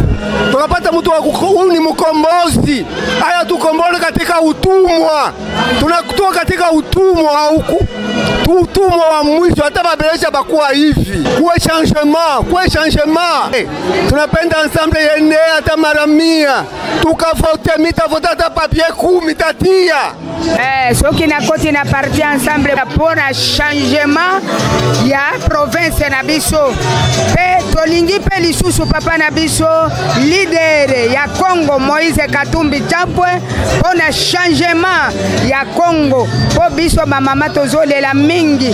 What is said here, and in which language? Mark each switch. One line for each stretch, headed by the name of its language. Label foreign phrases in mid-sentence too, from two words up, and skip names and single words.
Swahili: Tunapata mtu wa huyu ni mkombozi, haya tukombole katika utumwa, tunakutoa katika utumwa huku, utumwa wa mwisho, hata babelesha bakuwa hivi, kuwe changement, tunapenda ensemble yene hata mara 100, tukavote mitavote hata papier 10 tatia.
Lingala: Soki na koti na
French: parti ensemble pour changement
Lingala: ya province na biso, pe tolingi pe lisusu papa na biso leader ya Congo Moïse Katumbi Chapwe
French: pour changement
Lingala: ya Congo, po biso ba mama tozolela mingi.